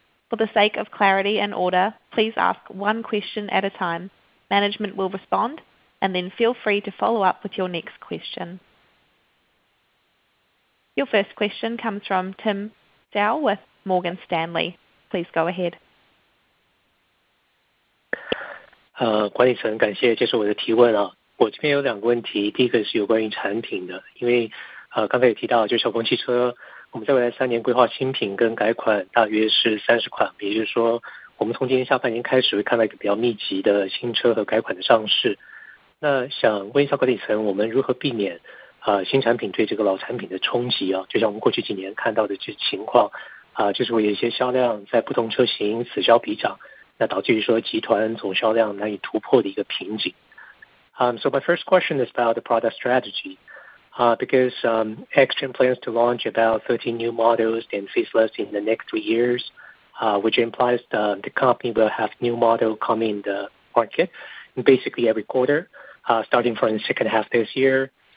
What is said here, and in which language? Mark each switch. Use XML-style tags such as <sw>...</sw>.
<en>For the sake of clarity and order, please ask one question at a time. Management will respond, and then feel free to follow up with your next question. Your first question comes from Tim Zhao with Morgan Stanley. Please go ahead.</en> <zh>管理层感谢接受我的提问啊，我这边有两个问题，第一个是有关于产品的，因为刚才也提到，就小鹏汽车，我们在未来3年规划新品跟改款大约是30款，也就是说，我们从今年下半年开始会看到一个比较密集的新车和改款的上市。那想问一下管理层，我们如何避免新产品对这个老产品的冲击啊？就像我们过去几年看到的这情况就是会有一些销量在不同车型此消彼长。那导致于说集团总销量难以突破的一个瓶颈。</zh> <en>So my first question is about the product strategy, because XPeng plans to launch about 13 new models and facelifts in the next 3 years, which implies the company will have new model coming in the market basically every quarter, starting from the second half this year.</en>